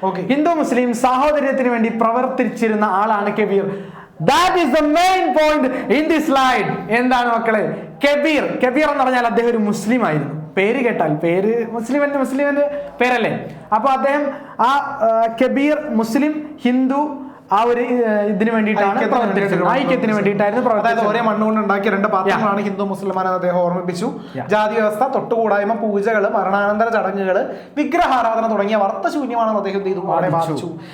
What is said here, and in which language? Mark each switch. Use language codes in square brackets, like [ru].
[ml] ഹിന്ദു മുസ്ലിം സാഹോദര്യത്തിന് വേണ്ടി പ്രവർത്തിച്ചിരുന്ന ആളാണ് Kabir. [en] That is the main point in this slide. [ml] എന്താണ് മക്കളെ? കബീർ എന്ന് പറഞ്ഞാൽ അദ്ദേഹം ഒരു മുസ്ലിം ആയിരുന്നു. പേര് കേട്ടാൽ പേര് മുസ്ലിമിന്റെ പേരല്ലേ. അപ്പൊ അദ്ദേഹം ആ കബീർ മുസ്ലിം ഹിന്ദു ആ ഒരു ഇതിന് വേണ്ടിയിട്ടാണ് ഐക്യത്തിന് വേണ്ടിയിട്ടായിരുന്നു പ്രവർത്തിച്ചത്. ഒരേ മണ്ണുകൊണ്ട് ഉണ്ടാക്കിയ രണ്ട് പാത്രങ്ങളാണ് ഹിന്ദു മുസ്ലിമാനെ അദ്ദേഹം ഓർമ്മിപ്പിച്ചു. ജാതി വ്യവസ്ഥ, തൊട്ടുകൂടായ്മ, പൂജകള്, മരണാനന്തര ചടങ്ങുകള്, വിഗ്രഹാരാധന തുടങ്ങിയ അർത്ഥശൂന്യമാണെന്ന് അദ്ദേഹം ചെയ്തു അവിടെ വാദിച്ചു.